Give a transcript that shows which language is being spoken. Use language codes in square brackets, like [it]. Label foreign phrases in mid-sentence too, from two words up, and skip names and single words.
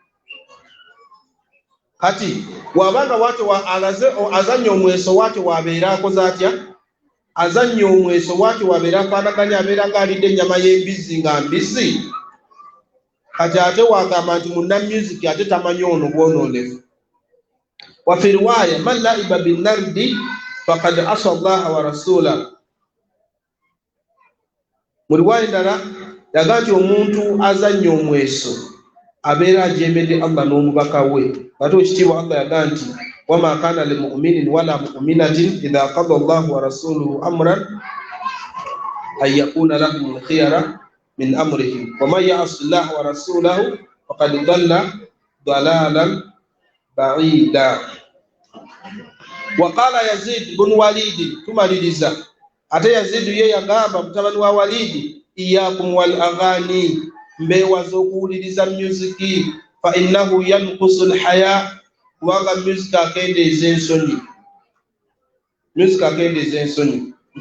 [lg] Kati wabanga wate azannya omweso wate wabeera akoze atya azannya omweso wate wabeera afaanaganya abeera ng'alidde ennyama y'embisi nga mbisi kati ate wagamba nti munna music ate tamanyi ono bwononefu. [ar] وفي رواية من لعب بالنرد فقد عصى الله ورسوله. [lg] Mu riwaya endala yaga nti omuntu azannya omweso abeera ajemedde Allah n'omubaka we. Ate ekitiibwa Allah yaga nti [ar] وما كان لمؤمن ولا مؤمنة إذا قضى الله ورسوله أمرا أن يكون لهم الخيرة من أمرهم ومن يعص الله ورسوله فقد ضل ضلالا بعيدا. [lg] Waqala Yazid bin Walid tumaliriza ate Yazid ye yagamba mutabani wa Walidi [ar] إياكم والأغاني [lg] mbewaza okuwuliriza music [ar] فإنه ينقص الحياء [lg] kubanga music akendeeza ensonyi. Music akendeeza ensonyi.